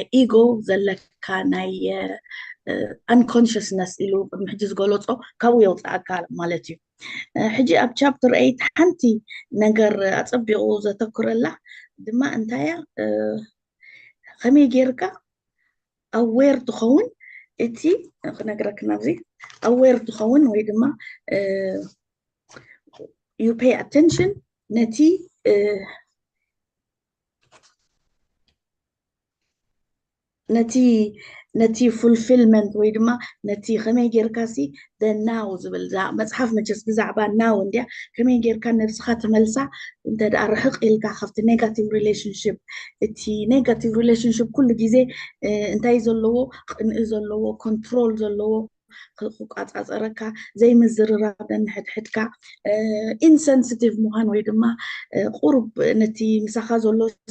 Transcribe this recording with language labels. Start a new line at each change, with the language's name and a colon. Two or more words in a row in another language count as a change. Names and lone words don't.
Tigrinya: ኢጎ ዘለካ ናይ unconsciousness ኢሉ ቅድሚ ሕጂ ዝገለፆ ካብኡ የውፅኣካ ማለት እዩ ሕጂ ኣብ ቻፕተር 8 ሓንቲ ነገር ኣፀቢቑ ዘተኩረላ ድማ እንታይ እያ ከመይ ጌርካ ኣዌር ትኸውን እቲ ክነግረክ ናብዚ ኣዌር ትኸውን ወይ ድማ
English: you pay attention
Tigrinya: ነቲ ነቲ fulfillment ወይ ድማ ነቲ ከመይ ጌርካሲ
English: the now
Tigrinya: ዝብል መፅሓፍ መቸስ ብዛዕባ now እንድያ ከመይ ጌርካ ነብስኻ ትመልሳ እንተ ደኣ ርሕቕ ኢልካ ካብቲ
English: negative relationship
Tigrinya: እቲ
English: negative relationship
Tigrinya: ኩሉ ግዜ እንታይ ዘለዎ ቅንኢ ዘለዎ ኮንትሮል ዘለዎ ክቋፃፀረካ ዘይምዝርራብ ነንሕድሕድካ ኢንሰንሲቲቭ ምዃን ወይ ድማ ቁርብ ነቲ ምሳኻ ዘሎ